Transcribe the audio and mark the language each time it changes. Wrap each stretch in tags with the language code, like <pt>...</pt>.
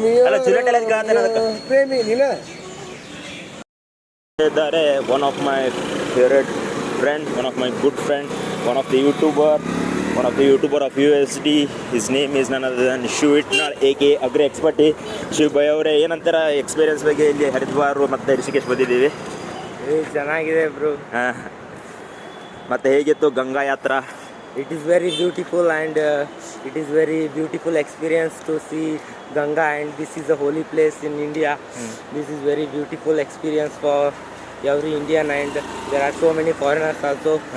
<kn>ಅಲ್ಲ, ಜೂಲಿಯಟ್ ಎಲ್ಲ ಕಾಣ್ತಾನೆ ಅದಕ್ಕೆ. ಪ್ರೇಮಿ ನೀನ?</kn> <en>ಇದ್ದಾರೆ one of my favorite friend, one of my good friend, one of the YouTuber of USD. His name is none other than Shivitnal aka Agri Expert.</en> <kn>Shiv ಭೈ ಅವರೇ, ಏನಂತಾರ ಎಕ್ಸ್ಪೀರಿಯನ್ಸ್ ಬಗ್ಗೆ ಇಲ್ಲಿ ಹರಿದ್ವಾರ ಮತ್ತೆ ರಿಷಿಕೇಶ್ ಬಂದಿದ್ದೀವಿ? ಚೆನ್ನಾಗಿದೆ ಬ್ರೋ. ಮತ್ತೆ ಹೇಗಿತ್ತು ಗಂಗಾ ಯಾತ್ರಾ?</kn> <en>It is very beautiful and it is very beautiful experience to see Ganga, and this is a holy place in India. This is very beautiful experience for every Indian, and there are so many foreigners also.</en>